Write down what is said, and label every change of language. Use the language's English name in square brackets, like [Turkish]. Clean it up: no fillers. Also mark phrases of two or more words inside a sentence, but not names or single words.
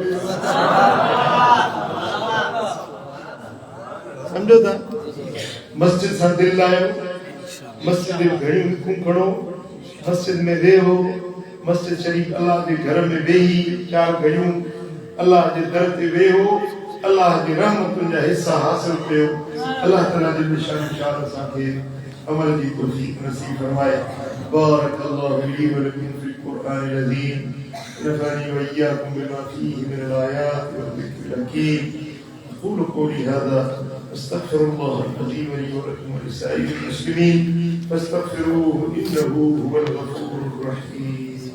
[Sindhi] समझो था मस्जिद सां दिल लायो मस्जिद में घणियूं विखूं खणो मस्जिद में वेहो मस्जिद शरीफ अल्लाह जे घर में वेही चार घड़ियूं अल्लाह जे दर ते वेहो अल्लाह जी रहमतुनि जा हिस्सा हासिल कयो अल्लाह ताला जे निशान शान असांखे अमल जी तौफीक नसीब फरमाए [Arabic] بارك الله لي ولكم في القرآن العظيم نفعني وإياكم بما فيه من الآيات والذكر الحكيم أقول قولي هذا أستغفر الله العظيم لي ولكم ولسائر المسلمين فاستغفروه إنه هو الغفور الرحيم